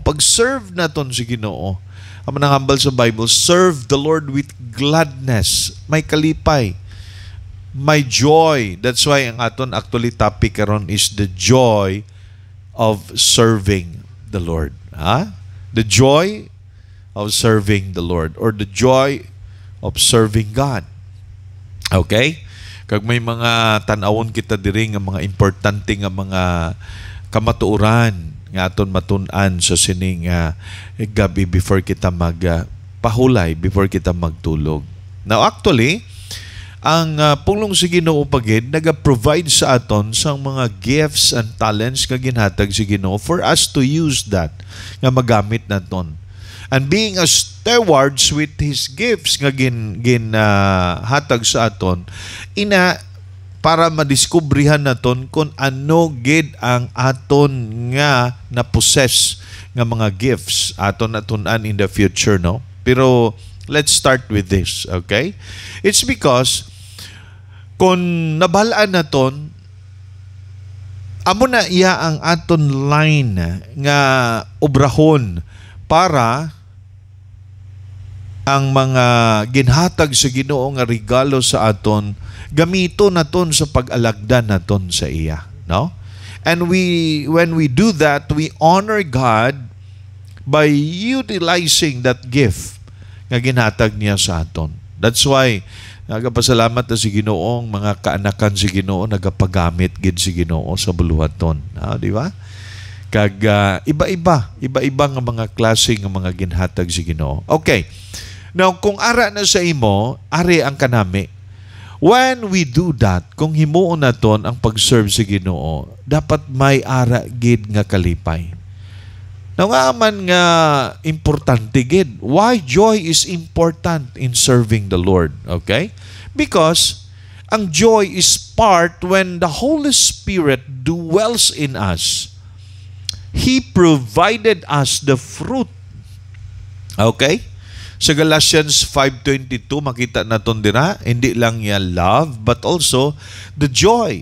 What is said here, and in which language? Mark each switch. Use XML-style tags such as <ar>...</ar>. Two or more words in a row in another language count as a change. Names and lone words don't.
<hil>Pag-serve naton sa Ginoo, amo nang hambal sa Bible,</hil> <en>serve the Lord with gladness.</en> <hil>May kalipay, may joy.</hil> <en>That's why</en> <hil>ang aton actually topic karon</hil> <en>is the joy of serving the Lord. The joy of serving the Lord, or the joy of serving God. Okay?</en> <hil>Kag may mga tan-awon kita diri nga mga importante nga mga kamatuoran nga aton matun-an sa sining gabi before kita magpahulay, before kita magtulog. Now actually, ang pulong sa Ginoo pagid naga-provide sa aton sang mga</hil> <en>gifts and talents</en> <hil>nga ginhatag sa Ginoo</hil> <en>for us to use that</en> <hil>nga magamit naton.</hil> <en>And being a stewards with His gifts</en> <hil>nga ginhatag sa aton, para madiskubrihan naton kung ano gid ang aton nga na-possess nga mga gifts aton natun-an</hil> <en>in the future,</en> <hil>no?</hil> <en>Pero let's start with this, okay? It's because</en> <hil>kung nabalaan naton, amo na iya ang aton line nga obrahon para ang mga ginhatag sa Ginoo nga regalo sa aton gamito naton sa pag-alagdan naton sa iya, no?</hil> <en>And when we do that, we honor God by utilizing that gift</en> <hil>nga ginhatag niya sa aton.</hil> <en>That's why</en> <hil>nagapasalamat na si Ginoong mga kaanakan si Ginoo nagapagamit gid si Ginoo sa buluhaton, di ba? Kag iba-iba nga mga klase nga mga ginhatag si Ginoo. Okay. Now, kung ara na sa imo, ari ang kanami.</hil> <en>When we do that,</en> <hil>kung himuon naton ang pag-serve sa Ginoo, dapat may ara gid nga kalipay. Now, nga man nga importante gid.</hil> <en>Why joy is important in serving the Lord? Okay? Because ang joy is part when the Holy Spirit dwells in us. He provided us the fruit.</en> <hil>Okay? Sa Galatians 5:22 makita naton dira, hindi lang ya love</hil> <en>but also the joy.</en>